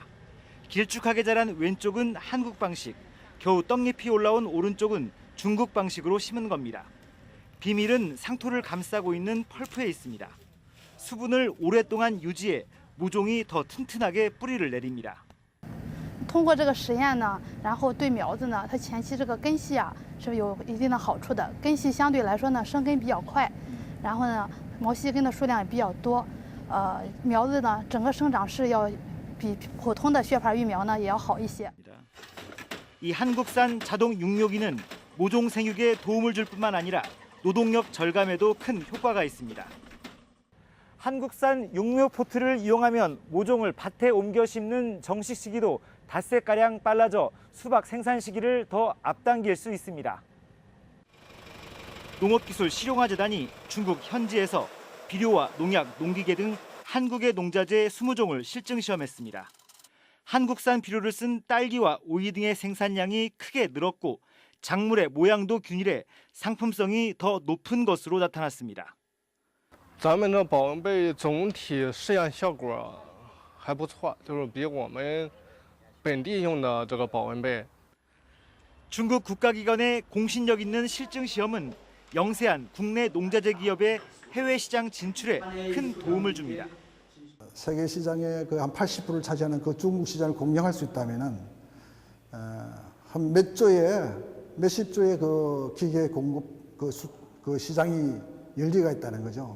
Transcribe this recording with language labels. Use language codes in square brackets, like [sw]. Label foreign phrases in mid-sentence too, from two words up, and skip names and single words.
[ko] 길쭉하게 자란 왼쪽은 한국 방식, 겨우 떡잎이 올라온 오른쪽은 중국 방식으로 심은 겁니다. 비밀은 상토를 감싸고 있는 펄프에 있습니다. 수분을 오랫동안 유지해 모종이 더 튼튼하게 뿌리를 내립니다. [zh] 通过这个实验呢，然后对苗子呢，它前期这个根系啊是有一定的好处的。根系相对来说呢，生根比较快，然后呢，毛细根的数量也比较多。苗子呢，整个生长势要比普通的血牌育苗呢也要好一些。 [ko] 이 한국산 자동 육묘기는 모종 생육에 도움을 줄 뿐만 아니라 노동력 절감에도 큰 효과가 있습니다. 한국산 육묘 포트를 이용하면 모종을 밭에 옮겨 심는 정식 시기도 닷새가량 빨라져 수박 생산 시기를 더 앞당길 수 있습니다. 농업기술실용화재단이 중국 현지에서 비료와 농약, 농기계 등 한국의 농자재 20종을 실증 시험했습니다. 한국산 비료를 쓴 딸기와 오이 등의 생산량이 크게 늘었고 작물의 모양도 균일해 상품성이 더 높은 것으로 나타났습니다. [zh] 咱们这保温杯总体试验效果还不错，就是比我们本地用的这个保温杯。 [ko] 중국 국가기관의 공신력 있는 실증 시험은 영세한 국내 농자재 기업의 해외 시장 진출에 큰 도움을 줍니다. 세계 시장의 그 한 80%를 차지하는 그 중국 시장을 공략할 수 있다면은 한 몇십 조의 그 기계 공급 그 시장이 열리가 있다는 거죠.